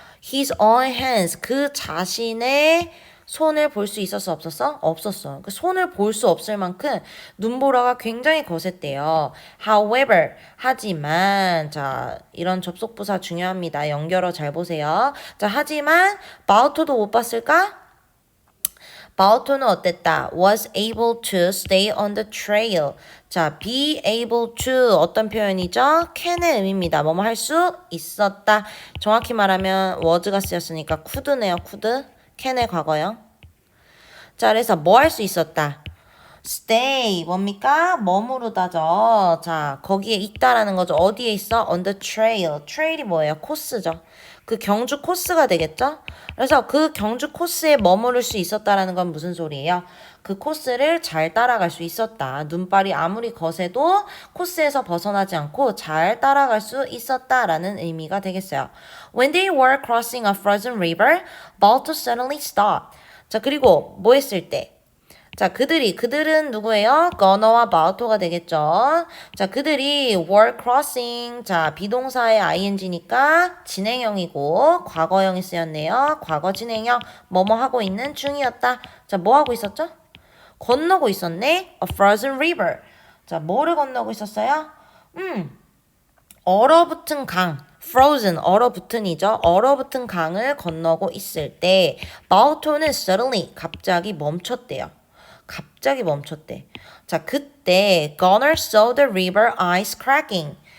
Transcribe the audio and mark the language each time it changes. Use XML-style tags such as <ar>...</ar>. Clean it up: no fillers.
<en>His own hands</en> <ko>그 자신의 손을 볼 수 있었어 없었어? 없었어. 그 손을 볼 수 없을 만큼 눈보라가 굉장히 거셌대요. However, 하지만 자 이런 접속부사 중요합니다. 연결어 잘 보세요. 자 하지만 바우토도 못 봤을까? 바우토는 어땠다?</ko> <en>Was able to stay on the trail.</en> <ko>자, be able to 어떤 표현이죠? can의 의미입니다. 뭐뭐 할 수 있었다. 정확히 말하면 was가 쓰였으니까 could네요. could. can의 과거형. 자, 그래서 뭐 할 수 있었다? stay 뭡니까? 머무르다죠. 자, 거기에 있다라는 거죠. 어디에 있어?</ko> <en>on the trail.</en> <ko>trail이 뭐예요? 코스죠. 그 경주 코스가 되겠죠? 그래서 그 경주 코스에 머무를 수 있었다라는 건 무슨 소리예요? 그 코스를 잘 따라갈 수 있었다. 눈발이 아무리 거세도 코스에서 벗어나지 않고 잘 따라갈 수 있었다라는 의미가 되겠어요.</ko> <en>When they were crossing a frozen river, Balto suddenly stopped.</en> <ko>자, 그리고 뭐 했을 때? 자, 그들은 누구예요? gonner와 abouto가 되겠죠. 자, 그들이</ko> <en>were crossing.</en> <ko>자, 비동사의 ing니까 진행형이고 과거형이 쓰였네요. 과거 진행형 뭐뭐 하고 있는 중이었다. 자, 뭐 하고 있었죠? 건너고 있었네.</ko> <en>A frozen river.</en> <ko>자, 뭐를 건너고 있었어요? 얼어붙은 강. frozen, 얼어붙은이죠. 얼어붙은 강을 건너고 있을 때 바우토는 suddenly, 갑자기 멈췄대요. 갑자기 멈췄대. 자, 그때</ko> <en>Gunnar saw the river ice cracking.</en>